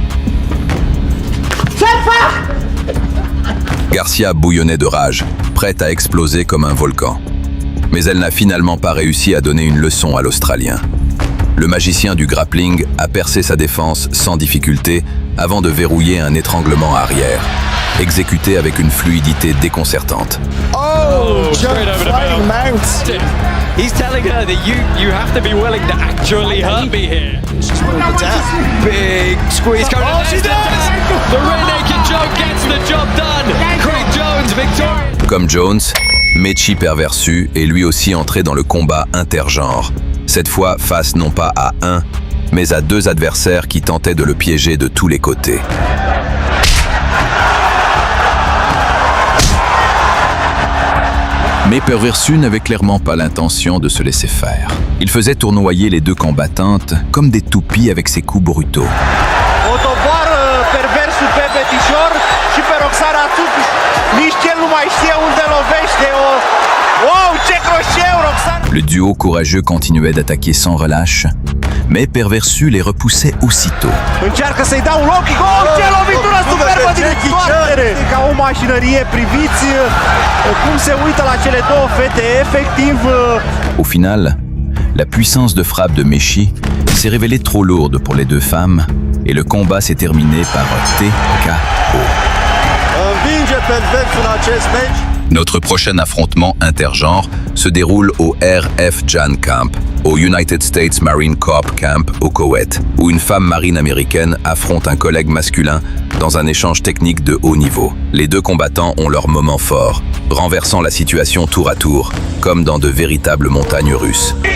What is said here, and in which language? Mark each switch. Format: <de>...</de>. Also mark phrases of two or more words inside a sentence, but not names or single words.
<fr>Garcia bouillonnait de rage, prête à exploser comme un volcan. Mais elle n'a finalement pas réussi à donner une leçon à l'Australien. Le magicien du grappling a percé sa défense sans difficulté avant de verrouiller un étranglement arrière, exécuté avec une fluidité déconcertante.</fr> <en>Oh, flying mount. He's telling her that you have to be willing to actually hurt me here. She's willing to death. Big squeeze coming. Oh, she does! The rear naked choke gets the job done. Craig Jones victorious.</en> <fr>Comme Jones, Mechie Perversu est lui aussi entré dans le combat intergenre. Cette fois face non pas à un, mais à deux adversaires qui tentaient de le piéger de tous les côtés. Mais Perversu n'avait clairement pas l'intention de se laisser faire. Il faisait tournoyer les deux combattantes comme des toupies avec ses coups brutaux.</fr> <ro>O doboară Perversul pe Petișor și pe Roxana Țupiș. Nici el nu mai știe unde lovește. Wow, ce crocheu, Roxana!</ro> <fr>Le duo courageux continuait d'attaquer sans relâche, mais Perversu les repoussait aussitôt.</fr> <ro>Încearcă să-i dea un</ro> <en>loc kick.</en> <ro>Oh, ce lovitură superbă din întoarcere! Ca o mașinărie, priviți cum se uită la cele două fete, efectiv.</ro> <fr>Au final, la puissance de frappe de Mechie s'est révélée trop lourde pour les deux femmes et le combat s'est terminé par TKO.</fr> <ro>Învinge Perversul în acest meci.</ro> <fr>Notre prochain affrontement intergenre se déroule au RF Jan Camp, au United States Marine Corps Camp au Koweït, où une femme marine américaine affronte un collègue masculin dans un échange technique de haut niveau. Les deux combattants ont leur moment fort, renversant la situation tour à tour, comme dans de véritables montagnes russes.</fr>